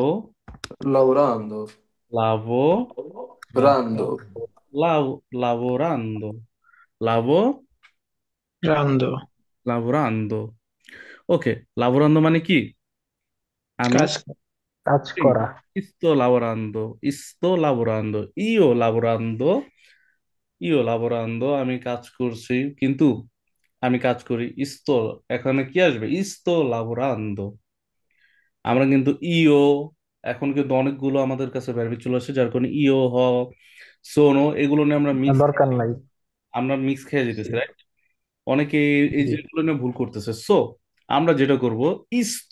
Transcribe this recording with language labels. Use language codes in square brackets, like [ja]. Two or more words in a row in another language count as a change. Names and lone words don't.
[it] Lavorando. লাভো Brando. lav lavorando lavo রান্দ। [bn] লাভোরান্দো। ওকে, লাভোরান্দো মানে কি? আমি কাজ। কাজ করা। [it] sto lavorando, sto lavorando, io lavorando, [bn] আমি কাজ করছি, কিন্তু আমি কাজ করি। [it] sto, [bn] এখানে কি আসবে? [it] sto lavorando। [bn] আমরা কিন্তু ইও, এখন কিন্তু অনেকগুলো আমাদের কাছে ভ্যারবি চলে আসছে, যার কারণে [it] io ho sono [bn] এগুলো নিয়ে দরকার নাই। আমরা মিক্স খেয়ে যেতেছি, রাইট? অনেকে এই জি। জিনিসগুলো নিয়ে ভুল করতেছে। সো আমরা যেটা করব, ইস্তো।